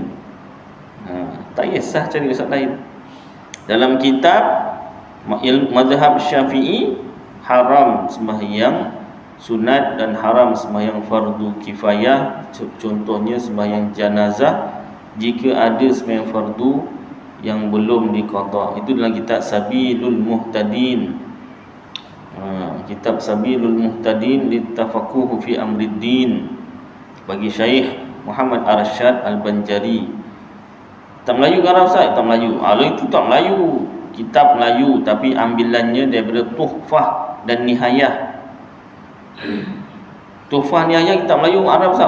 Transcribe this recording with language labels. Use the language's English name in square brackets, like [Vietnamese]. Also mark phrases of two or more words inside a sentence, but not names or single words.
[Malay] Tak kisah cari ustaz lain. Dalam kitab mazhab Syafi'i, haram sembahyang sunat dan haram sembahyang fardu kifayah. Contohnya sembahyang jenazah jika ada sembahyang fardu yang belum diqada. Itu dalam kitab Sabilul Muhtadin. Kitab Sabilul Muhtadin litafaqquh fi amriddin bagi Syekh Muhammad Arsyad Al-Banjari. Tak Melayu ke Arab Ustaz? Tak Melayu. Itu tak Melayu. Kitab Melayu tapi ambilannya daripada Tuhfah dan Nihayah. Tuhfah Nihayah kitab Melayu, Arab Ustaz?